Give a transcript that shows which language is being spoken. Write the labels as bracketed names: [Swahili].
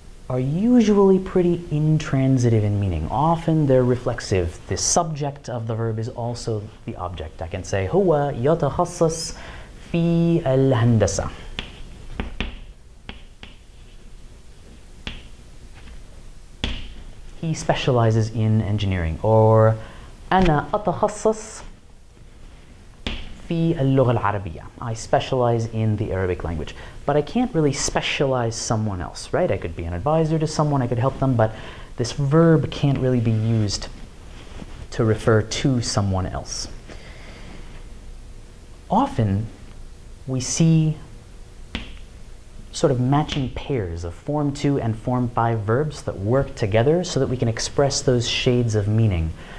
[English] are usually pretty intransitive in meaning. Often they're reflexive. The subject of the verb is also the object. I can say [Arabic] هو يتخصص في الهندسة. [English] He specializes in engineering. Or [Arabic] أنا أتخصص في اللغة العربية. [English] I specialize in the Arabic language. But I can't really specialize someone else, right? I could be an advisor to someone, I could help them, but this verb can't really be used to refer to someone else. Often, we see sort of matching pairs of Form 2 and Form 5 verbs that work together so that we can express those shades of meaning.